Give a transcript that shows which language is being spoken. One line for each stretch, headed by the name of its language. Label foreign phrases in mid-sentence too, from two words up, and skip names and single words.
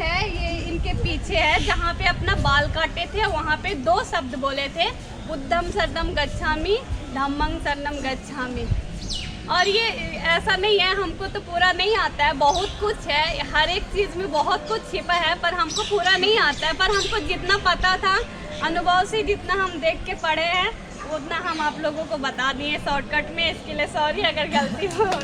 Hindi: है, ये इनके पीछे है, जहाँ पे अपना बाल काटे थे, वहाँ पे 2 शब्द बोले थे,
Pali: बुद्धम शरणम गच्छामि, धम्मं शरणम गच्छामि।
Hindi: और ये ऐसा नहीं है, हमको तो पूरा नहीं आता है, बहुत कुछ है, हर एक चीज़ में बहुत कुछ छिपा है, पर हमको पूरा नहीं आता है। पर हमको जितना पता था अनुभव से, जितना हम देख के पढ़े हैं, उतना हम आप लोगों को बता दिए शॉर्टकट में। इसके लिए सॉरी अगर गलती हो।